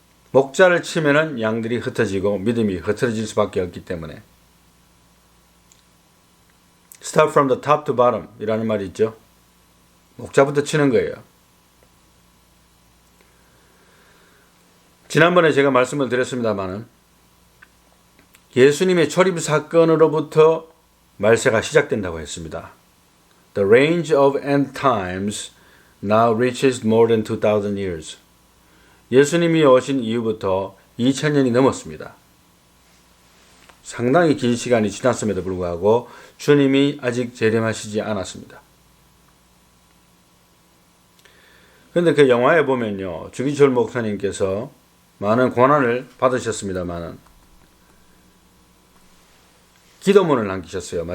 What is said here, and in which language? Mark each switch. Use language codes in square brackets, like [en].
[ko] 목자를 치면은 양들이 흩어지고 믿음이 흩어질 수밖에 없기 때문에 [en] Start from the top to bottom [ko] 이라는 말이 있죠. 목자부터 치는 거예요. 지난번에 제가 말씀을 드렸습니다마는 예수님의 초림 사건으로부터 말세가 시작된다고 했습니다. [en] The range of end times now reaches more than 2,000 years. [ko] 예수님이 오신 이후부터 2000년이 넘었습니다. 상당히 긴 시간이 지났음에도 불구하고 주님이 아직 재림하시지 않았습니다. 그런데 그 영화에 보면요, 주기철 목사님께서 많은 고난을 받으셨습니다만 기도문을 남기셨어요.